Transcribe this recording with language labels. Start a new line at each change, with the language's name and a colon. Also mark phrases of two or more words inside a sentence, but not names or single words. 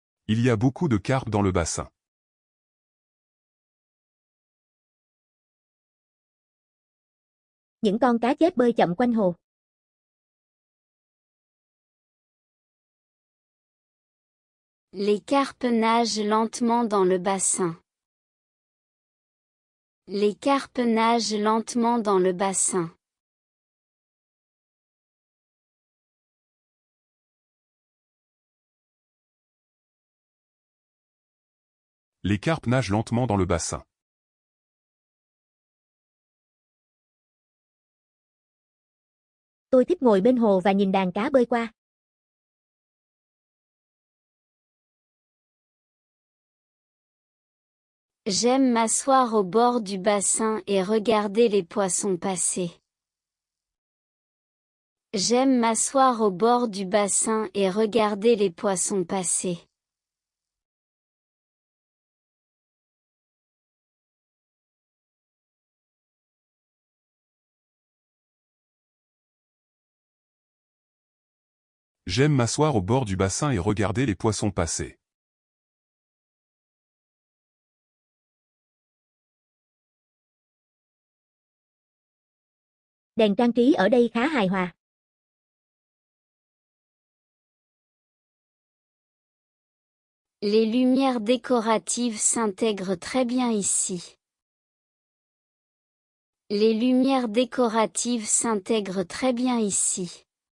French: Il y a beaucoup de carpes dans le bassin.
Vietnamese: Những con cá chép bơi chậm quanh hồ.
French: Les carpes nagent lentement dans le bassin. Les carpes nagent lentement dans le bassin. Les carpes nagent lentement dans le bassin.
Vietnamese: Tôi thích ngồi bên hồ và nhìn đàn cá bơi qua.
French: J'aime m'asseoir au bord du bassin et regarder les poissons passer. J'aime m'asseoir au bord du bassin et regarder les poissons passer. J'aime m'asseoir au bord du bassin et regarder les poissons passer.
Vietnamese: Đèn trang trí ở đây khá hài hòa.
French: Les lumières décoratives s'intègrent très bien ici. Les lumières décoratives s'intègrent très bien ici.